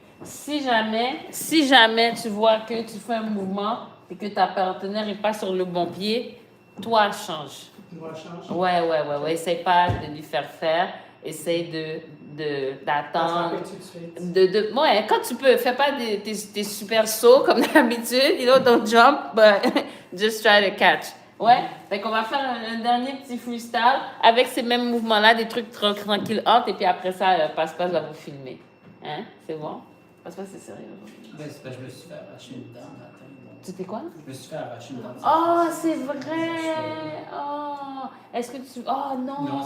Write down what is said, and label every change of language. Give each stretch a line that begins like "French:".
French: Si jamais tu vois que tu fais un mouvement et que ta partenaire n'est pas sur le bon pied, toi, change. Ouais. Essaye pas de lui faire faire. Essaye d'attendre. Ouais, quand tu peux, fais pas tes super sauts comme d'habitude.
English: You know, don't jump, but just try to catch.
French: Ouais, fait qu'on va faire un dernier petit freestyle avec ces mêmes mouvements-là, des trucs tranquilles entre, et puis après ça, Passe-Passe va vous filmer. Hein? C'est bon? Parce que c'est sérieux aujourd'hui. Ben, c'est parce que je me suis fait arracher une dent matin. Donc, Tu t'es quoi? je me suis fait arracher une dent. Oh, c'est vrai! Oh! Est-ce que tu. Oh non,